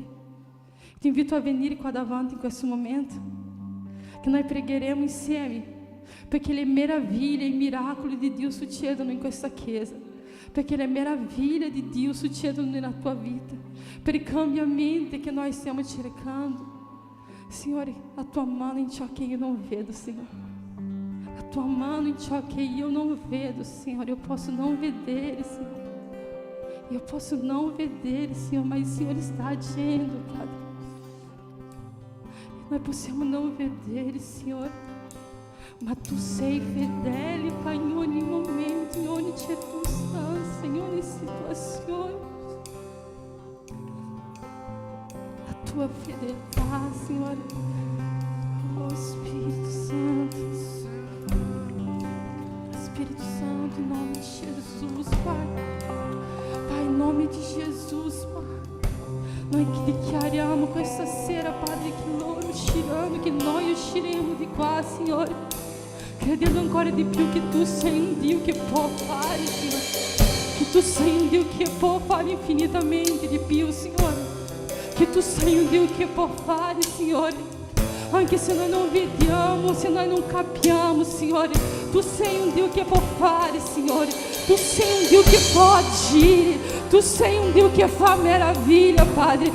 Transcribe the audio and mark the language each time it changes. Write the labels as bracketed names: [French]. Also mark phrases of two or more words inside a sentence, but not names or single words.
[Italian] Ti invito a venire qua davanti in questo momento, che noi pregheremo insieme, perché le meraviglie e i miracoli di Dio succedono in questa chiesa, perché le meraviglie di Dio succedono nella tua vita, per i cambiamenti che noi stiamo cercando. Signore, a tua mano in ciò che io non vedo, Signore. a tua mano em ciò che io non vedo, Signore. [Portuguese] Eu posso não vedere, Senhor. Eu posso não vedere, Senhor, mas o Senhor está agindo, Padre. [Italian] Nós possiamo não vedere, Senhor, ma Tu sei fedele, Pai, in ogni momento, in ogni circostanza, in ogni situazione. A Tua fedeltà, Signore. Oh Spirito Santo. Spirito Santo, [Portuguese] em nome de Jesus, Pai. Pai, em nome di Jesus, Pai. [Italian] Noi dichiariamo questa sera, Padre, che loro usciranno, che noi usciremo di qua, Signore, credendo ancora di più che Tu sei un Dio che può fare, Signore, che Tu sei un Dio che può fare infinitamente di più, Signore, che Tu sei un Dio che può fare, Signore, anche se noi non vediamo, se noi non capiamo, Signore, Tu sei un Dio che può fare, Signore, Tu sei un Dio che può agire, Tu sei un Dio che fa meraviglia, Padre.